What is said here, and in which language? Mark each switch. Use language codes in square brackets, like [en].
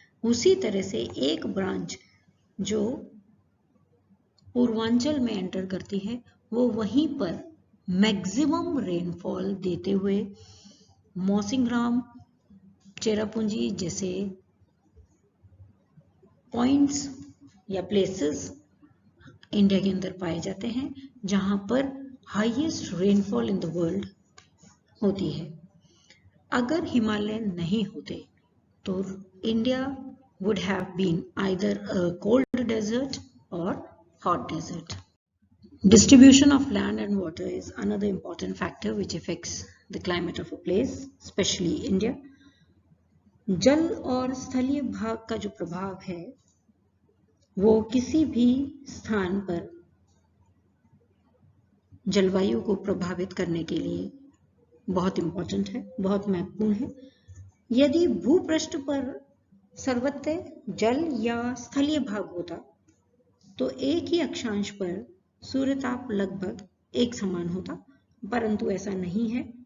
[hi] उसी तरह से एक ब्रांच जो पूर्वांचल में एंटर करती है वो वहीं पर मैक्सिमम रेनफॉल देते हुए मौसिनराम, चेरापूंजी जैसे पॉइंट्स या प्लेसेस इंडिया के अंदर पाए जाते हैं जहां पर [en] highest rainfall in the world [hi] होती है। अगर हिमालय नहीं होते तो India [en] would have been either a cold desert or hot desert. Distribution of land and water is another important factor which affects the climate of a place, especially India. [hi] जल और स्थलीय भाग का जो प्रभाव है वो किसी भी स्थान पर जलवायु को प्रभावित करने के लिए बहुत इंपॉर्टेंट है, बहुत महत्वपूर्ण है। यदि भूपृष्ठ पर सर्वत्र जल या स्थलीय भाग होता तो एक ही अक्षांश पर सूर्यताप लगभग एक समान होता, परंतु ऐसा नहीं है।